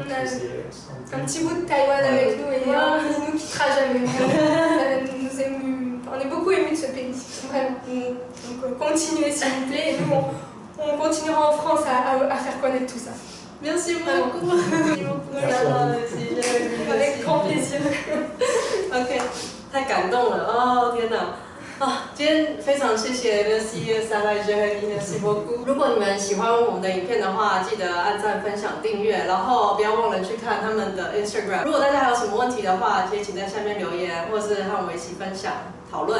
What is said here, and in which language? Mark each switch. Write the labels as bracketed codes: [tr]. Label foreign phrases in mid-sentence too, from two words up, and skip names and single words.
[fr] Un petit bout de Taïwan avec nous et il nous quittera jamais. On est beaucoup émus de ce pays, vraiment. Donc continuez s'il vous plaît et nous on continuera en France à faire connaître tout ça. Merci beaucoup. Merci beaucoup. Avec grand plaisir. [zh] OK， 太感动了哦！天哪！啊，今天非常谢谢 [fr] Merci Sarah Merci beaucoup。 [zh] 如果你们喜欢我们的影片的话，记得按赞、分享、订阅，然后不要忘了去看他们的 Instagram。如果大家还有什么问题的话，也请在下面留言，或是和我们一起分享讨论。好，谢谢，